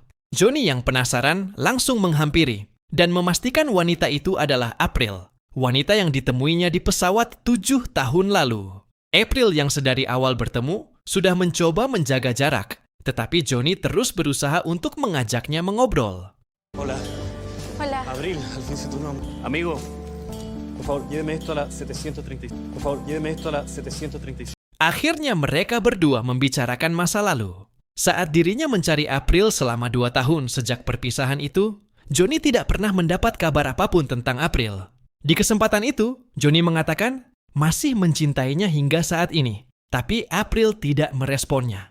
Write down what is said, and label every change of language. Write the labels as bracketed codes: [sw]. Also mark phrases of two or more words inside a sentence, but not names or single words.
[id] Johnny yang penasaran langsung menghampiri, dan memastikan wanita itu adalah April, wanita yang ditemuinya di pesawat 7 tahun lalu. April yang sedari awal bertemu sudah mencoba menjaga jarak, tetapi Johnny terus berusaha untuk mengajaknya mengobrol. [es] Hola. Hola. Abril, al fin sé tu nombre. Amigo, por favor, lléveme esto a la 736. Por favor, lléveme esto a la 736. [id] Akhirnya mereka berdua membicarakan masa lalu. Saat dirinya mencari April selama 2 tahun sejak perpisahan itu, Johnny tidak pernah mendapat kabar apapun tentang April. Di kesempatan itu, Johnny mengatakan masih mencintainya hingga saat ini, tapi April tidak meresponnya.